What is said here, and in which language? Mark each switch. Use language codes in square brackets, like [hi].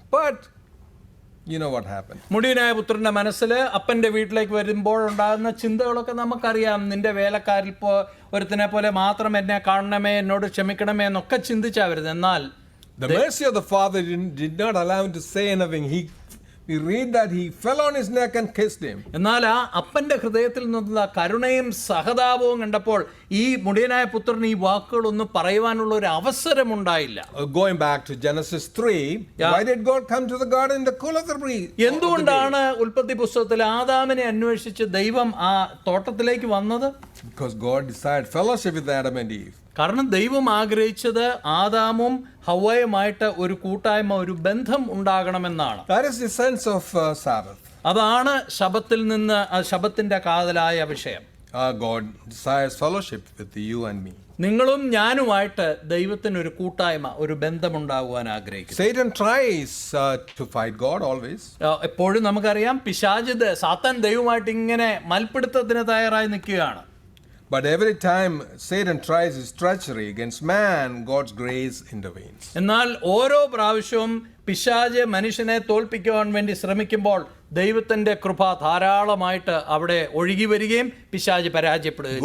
[en] But you know what happened. [ml] മുടിയനായ പുത്രന്റെ മനസ്സിൽ അപ്പന്റെ വീട്ടിലേക്ക് വരുമ്പോൾ ഉണ്ടാകുന്ന ചിന്തകളൊക്കെ നമുക്കറിയാം. നിന്റെ വേലക്കാരിൽ ഒരുത്തിനെ പോലെ മാത്രം എന്നെ കാണണമേ, എന്നോട് ക്ഷമിക്കണമേ എന്നൊക്കെ ചിന്തിച്ചാ വരുന്നത്. എന്നാൽ [en] the mercy of the father did not allow him to say anything. We read that he fell on his neck and kissed him. [ml] എന്നാൽ ആ അപ്പന്റെ ഹൃദയത്തിൽ നിന്നുള്ള കരുണയും സഹതാപവും കണ്ടപ്പോൾ ഈ മുടിയനായ പുത്രന് ഈ വാക്കുകളൊന്നും പറയുവാനുള്ള ഒരു അവസരം ഉണ്ടായില്ല. [en] Going back to Genesis 3, why did God come to the garden in the cool of the breeze? [ml] എന്തുകൊണ്ടാണ് ഉൽപ്പത്തി പുസ്തകത്തിൽ ആദാമിനെ അന്വേഷിച്ച് ദൈവം ആ തോട്ടത്തിലേക്ക് വന്നത്? [en] Because God desired fellowship with Adam and Eve. [ml] കാരണം ദൈവം ആഗ്രഹിച്ചത് ആദാമും ഹവ്വയുമായിട്ട് ഒരു കൂട്ടായ്മ, ഒരു ബന്ധം ഉണ്ടാകണമെന്നാണ്. [en] That is the sense of Sabbath. [ml] അതാണ് ശബത്തിൽ നിന്ന് ശബത്തിന്റെ കാതലായ വിഷയം. [en] God desires fellowship with you and me. [ml] നിങ്ങളും ഞാനുമായിട്ട് ദൈവത്തിന് ഒരു കൂട്ടായ്മ, ഒരു ബന്ധമുണ്ടാകുവാൻ ആഗ്രഹിക്കുന്നു. [en] Satan tries to fight God always. [ml] എപ്പോഴും നമുക്കറിയാം സാത്താൻ ദൈവമായിട്ട് ഇങ്ങനെ മൽപ്പിടുത്തത്തിന് തയ്യാറായി നിൽക്കുകയാണ്. [en] But every time Satan tries his treachery against man, God's grace intervenes. [ml] എന്നാൽ ഓരോ പ്രാവശ്യവും പിശാച് മനുഷ്യനെ തോൽപ്പിക്കുവാൻ വേണ്ടി ശ്രമിക്കുമ്പോൾ ദൈവത്തിന്റെ കൃപ ധാരാളമായിട്ട് അവിടെ ഒഴുകി വരികയും പിശാച് പരാജയപ്പെടുകയും.